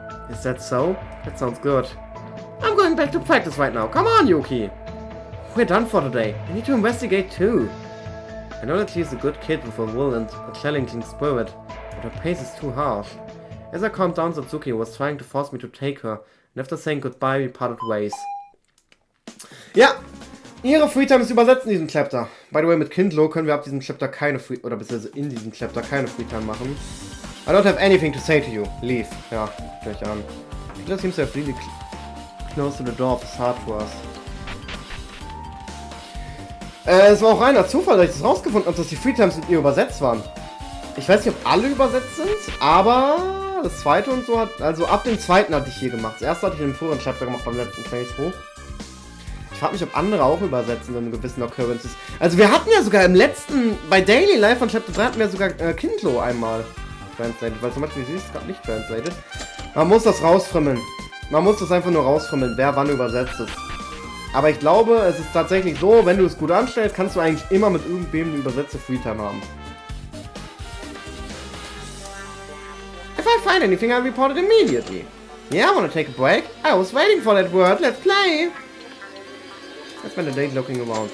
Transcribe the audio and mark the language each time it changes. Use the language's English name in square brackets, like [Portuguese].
[English] Is that so? That sounds good. I'm going back to practice right now. Come on, Yuki. We're done for today. I need to investigate too. I know that she's a good kid with a will and a challenging spirit, but her pace is too harsh. As I calmed down, Satsuki was trying to force me to take her, and after saying goodbye, we parted ways. [German] Ja, ihre Freetime ist übersetzt in diesem Chapter. [English] By the way, [German] mit Kindlo können wir ab diesem Chapter keine oder beziehungsweise in diesem Chapter keine Freetime machen. [English] I don't have anything to say to you. Leave. [German] Ja, gleich an. [English] It seems to have really close to the door of his heart to us. [German] Es war auch reiner Zufall, dass ich das rausgefunden habe, dass die Freetimes mit ihr übersetzt waren. Ich weiß nicht, ob alle übersetzt sind, aber das zweite und so hat, also ab dem zweiten hatte ich hier gemacht. Das erste hatte ich in dem früheren Chapter gemacht, beim letzten Playthrough. Ich frage mich, ob andere auch übersetzen in gewissen Occurrences. Also wir hatten ja sogar im letzten, bei Daily Life von Chapter 3 hatten wir sogar Kindlo einmal translated, weil zum Beispiel sie ist gerade nicht translated. Man muss das rausfrimmeln. Man muss das einfach nur rausfrimmeln, wer wann übersetzt ist. Aber ich glaube, es ist tatsächlich so, wenn du es gut anstellst, kannst du eigentlich immer mit irgendwem eine übersetzte Freetime haben. [English] If I find anything, I'll report it immediately. Yeah, I wanna take a break. I was waiting for that word. Let's play. I spent a day looking around.